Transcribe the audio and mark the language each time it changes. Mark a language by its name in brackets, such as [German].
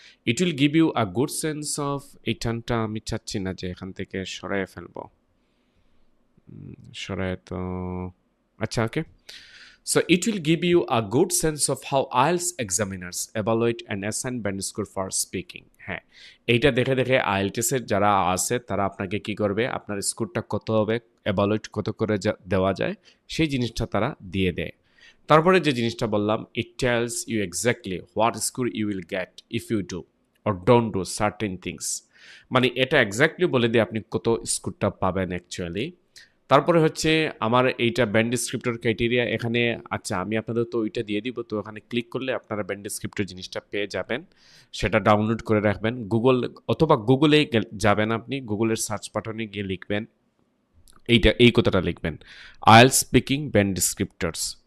[English] it will give you a good sense of, [Bangla] এই টানটা আমি চাচ্ছি না যে এখান থেকে সরাইয়ে ফেলবো, সরাই তো, আচ্ছা ওকে। [English] So it will give you a good sense of how IELTS examiners evaluate and assign band score for speaking. [Bangla] হ্যাঁ, এইটা দেখে দেখে IELTS এর যারা আছে তারা আপনাকে কি করবে? আপনার স্কোরটা কত হবে, evaluate কত করে দেওয়া যায়, সেই জিনিসটা তারা দিয়ে দেয়। তারপরে যে জিনিসটা বললাম, [English] it tells you exactly what score you will get if you do or don't do certain things. [Bangla] মানে এটা এক্স্যাক্টলি বলে দিয়ে আপনি কত স্কোরটা পাবেন অ্যাকচুয়ালি। তারপরে হচ্ছে আমার এইটা ব্যান্ড ডিসক্রিপ্টর ক্রাইটেরিয়া এখানে, আচ্ছা আমি আপনাদের তো ওইটা দিয়ে দিব, তো এখানে ক্লিক করলে আপনারা ব্যান্ড ডিসক্রিপ্টর জিনিসটা পেয়ে যাবেন, সেটা ডাউনলোড করে রাখবেন। গুগল অথবা গুগলে যাবেন, আপনি গুগলের সার্চ বাটনে গিয়ে লিখবেন এই কথাটা লিখবেন, আইএলটিএস স্পিকিং ব্যান্ড ডিসক্রিপ্টরস।